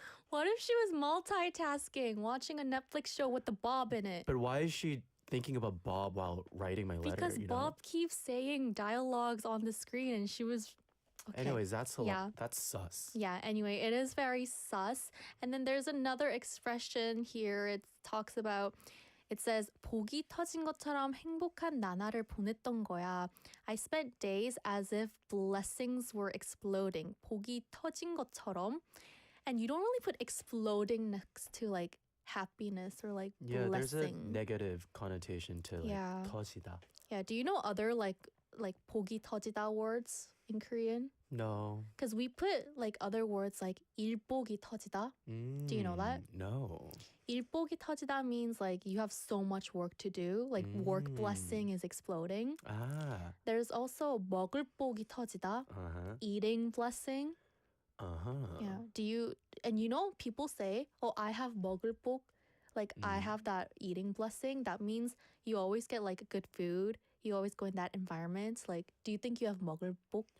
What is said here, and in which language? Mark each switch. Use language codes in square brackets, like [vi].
[en] What if she was multitasking, watching a Netflix show with the Bob in it? But why is she thinking about Bob while writing my letter? Because Bob keeps saying dialogues on the screen, and she was. Okay. Anyways, that's Yeah. That's sus. Yeah, anyway, it is very sus. And then there's another expression here. It talks about, it says, [ko] 복이 터진 것처럼 행복한 나날을 보냈던 거야. [en] I spent days as if blessings were exploding. [ko] 복이 터진 것처럼. [en] And you don't really put exploding next to like happiness or like Yeah, there's a blessing. negative connotation to like Yeah. [ko] 터지다. [en] Yeah, do you know other like [ko] 복이 터지다 [en] words in Korean? No. Because we put like other words like [ko] 일복이 터지다. [en] Do you know that? No. [ko] 일복이 터지다 [en] means like you have so much work to do, like work blessing is exploding. Ah. [ko] There's also 먹을 복이 터지다, [en] Uh-huh. eating blessing. Uh-huh. Yeah. And you know, people say, oh, I have [ko] 먹을 복, [en] like I have that eating blessing. That means you always get like good food. You always go in that environment. Like, do you think you have [ko] 먹을 복?